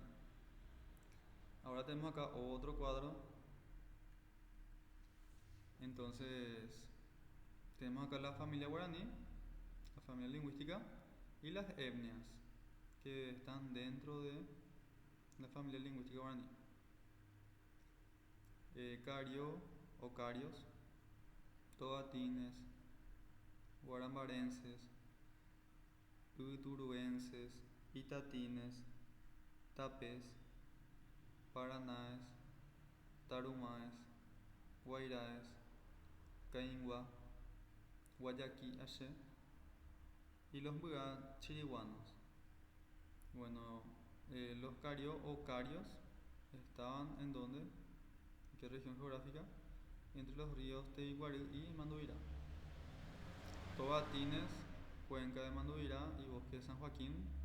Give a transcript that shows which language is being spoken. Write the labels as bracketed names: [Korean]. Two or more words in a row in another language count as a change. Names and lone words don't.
[Spanish] Ahora tenemos acá otro cuadro. Entonces, tenemos acá la familia guaraní, la familia lingüística y las etnias que están dentro de la familia lingüística guaraní. Cario o carios, tobatines, guarambarenses, uituruenses, itatines, tapes, paranaes, tarumaes, guairaes, caingua, guayaqui Aché y los Mbuyá chiriguanos. Bueno, los cario o carios estaban en donde, ¿en qué región geográfica? Entre los ríos Teiguarí y Manduvirá. Tobatines, cuenca de Manduvirá y bosque de San Joaquín.